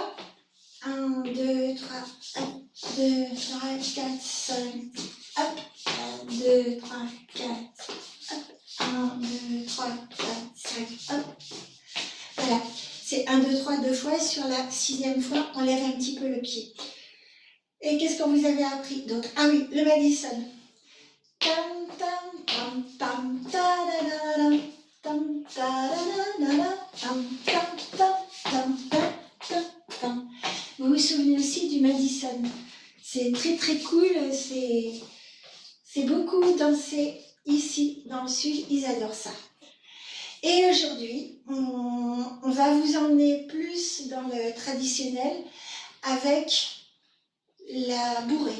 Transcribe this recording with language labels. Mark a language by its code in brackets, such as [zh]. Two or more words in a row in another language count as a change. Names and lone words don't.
[fr] 1, 2, 3, 1, 2, 3, 4, 5, hop. 1, 2, 3, 4, hop. 1, 2, 3, 4, 5, hop. Voilà, c'est 1, 2, 3, 2 fois. Sur la 6e fois, on lève un petit peu le pied. Et qu'est-ce qu'on vous avait appris? Donc, ah oui, le Madison. Tam, tam, tam, tam, ta, da, da, da, tam, ta, da, da, da, tam, tam, tam, tam, tam, tam, tam. Vous vous souvenez aussi du Madison? C'est très très cool, c'est beaucoup dansé ici, dans le sud, ils adorent ça. Et aujourd'hui, on va vous emmener plus dans le traditionnel avec la bourrée.